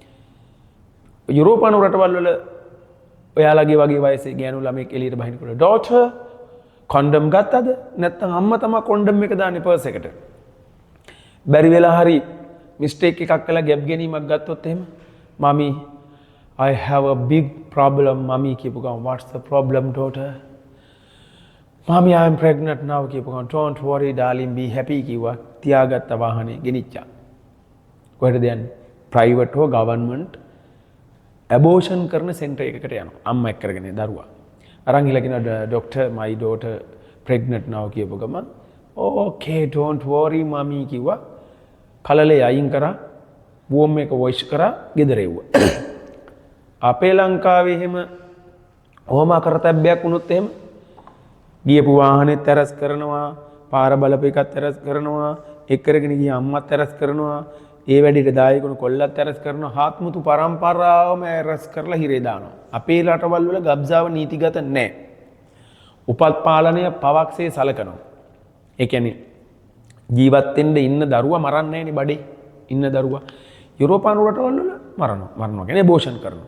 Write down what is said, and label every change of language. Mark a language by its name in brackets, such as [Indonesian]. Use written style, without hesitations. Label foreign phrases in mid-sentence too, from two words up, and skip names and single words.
[Sinhala] යුරෝපානු රටවල් වල ඔයාලගේ වගේ වයසේ ගෑනු ළමෙක් එළියට බහිනකොට [English] daughter condom [Sinhala] ගත්තද? නැත්නම් අම්මා තමයි කොන්ඩම් එක දාන්නේ පර්ස් එකට. බැරි වෙලා හරි මිස්ටේක් එකක් කළා ගැප් ගැනීමක් ගත්තොත් එහෙම මමි [English] I have a big problem mommy [Sinhala] කියපු ගමන් [English] what's the problem daughter mommy I am pregnant now [Sinhala] කියපු ගමන් [English] don't worry darling be happy [Sinhala] කිව්වා තියාගත්ත වාහනේ ගෙනිච්චා කොහෙටද යන්නේ private හෝ [English] government abortion [Sinhala] කරන center එකකට යනවා අම්මා එක්ක කරගෙන දරුවා අරන් ගිහලා කියනවා [English] doctor my daughter pregnant now [Sinhala] කියපු ගමන් [English] okay don't worry mommy [Sinhala] කිව්වා කලලේ අයින් කරා වෝම් එක වොයිස් කරා ගෙදර එව්වා අපේ ලංකාවේ එහෙම ඔහොම කරතැබ්බයක් වුණොත් එහෙම ගියපු වාහනේ තරස් කරනවා පාර බලපු එකත් තරස් කරනවා එක් කරගෙන ගිය අම්මත් තරස් කරනවා ඒ වැඩේට දායකුණු කොල්ලත් තරස් කරනවා හාත්මුතු පරම්පරාවම රැස් කරලා හිරේ දානවා අපේ රටවල් වල ගබ්සාව නීතිගත නැහැ උපත් පාලනය පවක්සේ සලකනවා ඒ කියන්නේ ජීවත් වෙන්න ඉන්න දරුවා මරන්නේ නැහැනේ බඩේ ඉන්න දරුවා යුරෝපානු රටවල් වල මරනවා කියන්නේ abortion කරනවා.